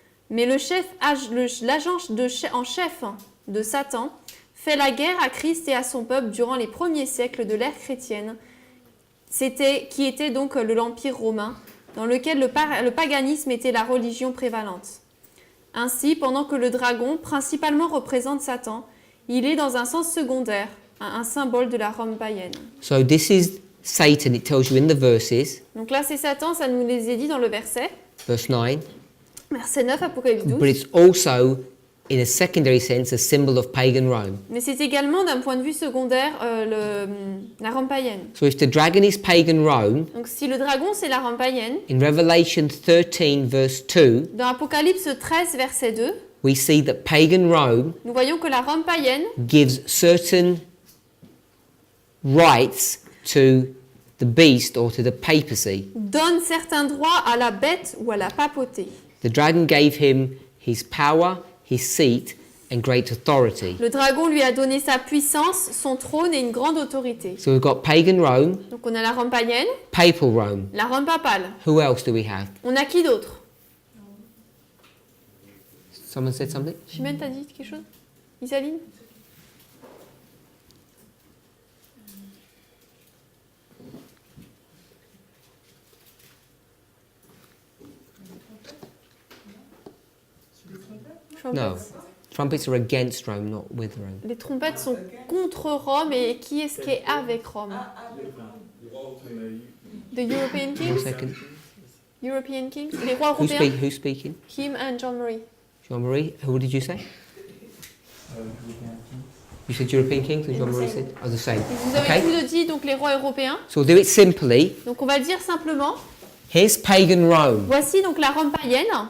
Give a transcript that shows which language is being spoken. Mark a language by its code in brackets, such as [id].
[fr] Mais l'agent en chef de Satan fait la guerre à Christ et à son peuple durant les premiers siècles de l'ère chrétienne, qui était donc l'Empire romain, dans lequel le paganisme était la religion prévalente. Ainsi, pendant que le dragon principalement représente Satan, il est dans un sens secondaire, un symbole de la Rome païenne. [en] So this is Satan, it tells you in the verses, [fr] Donc là, c'est Satan, ça nous les est dit dans le verset. [en] verse 9, [fr] Verset 9, Apocalypse 12. [en] but it's also, in a secondary sense, a symbol of pagan Rome. [fr] Mais c'est également, d'un point de vue secondaire, la Rome païenne. [en] So if the dragon is pagan Rome, [fr] Donc si le dragon, c'est la Rome païenne, [en] in Revelation 13, verse 2, [fr] dans Apocalypse 13, verset 2, [en] we see that pagan Rome [fr] nous voyons que la Rome païenne [en] gives certain rights to the beast or to the papacy. [fr] donne certains droits à la bête ou à la papauté. [en] The dragon gave him his power, his seat, and great authority. [fr] Le dragon lui a donné sa puissance, son trône et une grande autorité. [en] So we've got pagan Rome, [fr] Donc on a la Rome païenne, [en] papal Rome. [fr] la Rome papale. [en] Who else do we have? [fr] On a qui d'autre? [en] Someone said something? [fr] Chimène, t'as dit quelque chose? Isaline? [en] No. Trumpets are against Rome, not with Rome. [fr] Les trompettes sont contre Rome et qui est-ce qui est avec Rome? [en] The European One Kings? second. European Kings? [fr] Les rois européens? [en] Who's speaking? Kim and John Marie. Jean-Marie, who did you say? You said European kings, as John Marie said? Oh, the same. [fr] Vous avez [en] Okay. [fr] tous dit donc les rois européens. [en] So we'll do it simply. [fr] Donc on va le dire simplement. [en] Here's pagan Rome. [fr] Voici donc la Rome païenne.